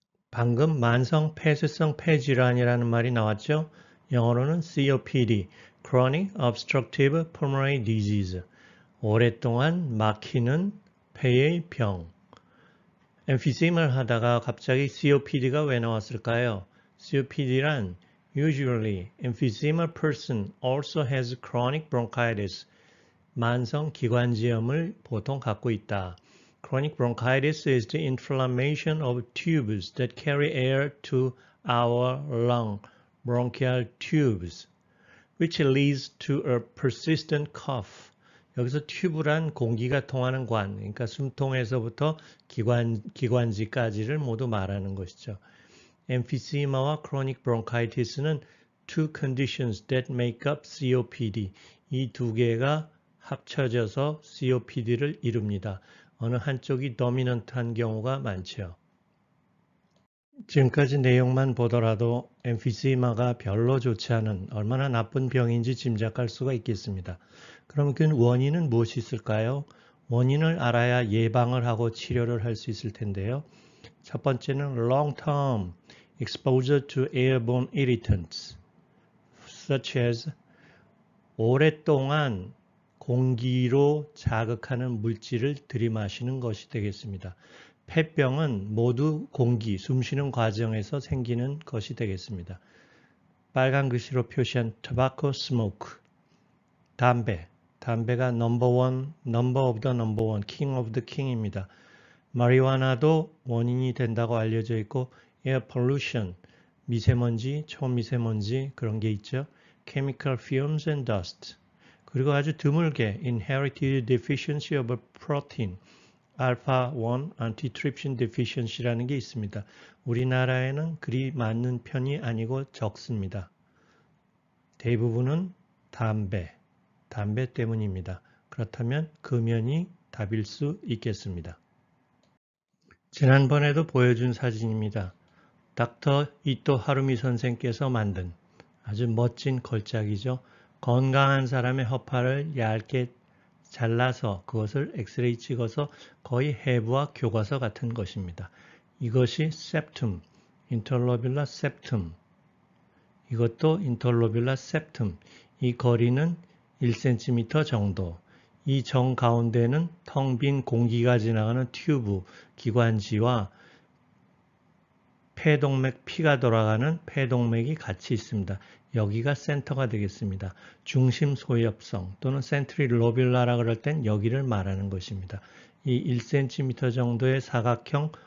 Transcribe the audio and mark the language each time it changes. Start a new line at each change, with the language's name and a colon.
Korean: 방금 만성 폐쇄성 폐질환이라는 말이 나왔죠? 영어로는 COPD, Chronic Obstructive Pulmonary Disease, 오랫동안 막히는 폐의 병. emphysema를 하다가 갑자기 COPD가 왜 나왔을까요?
English: COPD란 Usually, emphysema person also has chronic bronchitis.
Korean: 만성 기관지염을 보통 갖고 있다.
English: Chronic bronchitis is the inflammation of tubes that carry air to our lung, bronchial tubes, which leads to a persistent cough.
Korean: 여기서 튜브란 공기가 통하는 관, 그러니까 숨통에서부터 기관지까지를 모두 말하는 것이죠.
English: emphysema와 chronic bronchitis는 two conditions that make up COPD.
Korean: 이 두 개가 합쳐져서 COPD를 이룹니다. 어느 한쪽이 도미넌트한 경우가 많죠. 지금까지 내용만 보더라도 emphysema가 별로 좋지 않은 얼마나 나쁜 병인지 짐작할 수가 있겠습니다. 그럼 그 원인은 무엇이 있을까요? 원인을 알아야 예방을 하고 치료를 할 수 있을 텐데요. 첫 번째는
English: long-term exposure to airborne irritants, such as
Korean: 오랫동안 공기로 자극하는 물질을 들이마시는 것이 되겠습니다. 폐병은 모두 공기, 숨쉬는 과정에서 생기는 것이 되겠습니다. 빨간 글씨로 표시한 tobacco smoke, 담배가
English: number of the number one, king of the king
Korean: 입니다. 마리화나도 원인이 된다고 알려져 있고 air pollution, 미세먼지, 초미세먼지 그런 게 있죠.
English: chemical fumes and dust.
Korean: 그리고 아주 드물게
English: inherited deficiency of a protein, alpha-1 antitrypsin deficiency라는 게 있습니다.
Korean: 우리나라에는 그리 많은 편이 아니고 적습니다. 대부분은 담배 때문입니다. 그렇다면 금연이 답일 수 있겠습니다. 지난번에도 보여준 사진입니다. 닥터 이토 하루미 선생께서 만든 아주 멋진 걸작이죠. 건강한 사람의 허파를 얇게 잘라서 그것을 엑스레이 찍어서 거의 해부와 교과서 같은 것입니다. 이것이 septum, interlobular septum. 이것도 interlobular septum. 이 거리는 1cm 정도. 이 정 가운데는 텅 빈 공기가 지나가는 튜브, 기관지와 폐동맥, 피가 돌아가는 폐동맥이 같이 있습니다. 여기가 센터가 되겠습니다. 중심 소엽성 또는 센트리로뷸라라 그럴 땐 여기를 말하는 것입니다. 이 1cm 정도의 사각형